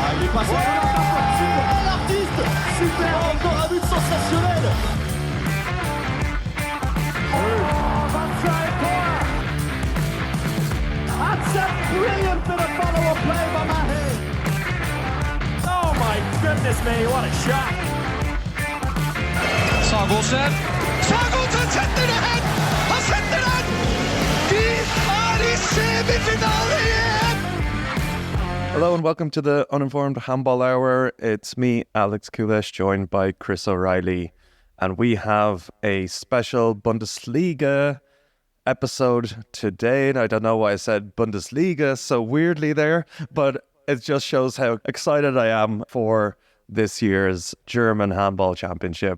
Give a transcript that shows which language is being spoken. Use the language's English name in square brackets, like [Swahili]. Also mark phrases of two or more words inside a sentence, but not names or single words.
[French] passe. Super, l'artiste. Super, encore un but sensationnel. [English] That's a brilliant bit of follow-up play by Mahe. Oh my goodness me, what a shot. [Norwegian] Sagosen setter det hen! Han setter den! De er i semifinale igjen! [English] Hello and welcome to the Uninformed Handball Hour. It's me, Alex Kulesh, joined by Chris O'Reilly. And we have a special Bundesliga episode today. And I don't know why I said Bundesliga so weirdly there, but it just shows how excited I am for this year's German Handball Championship.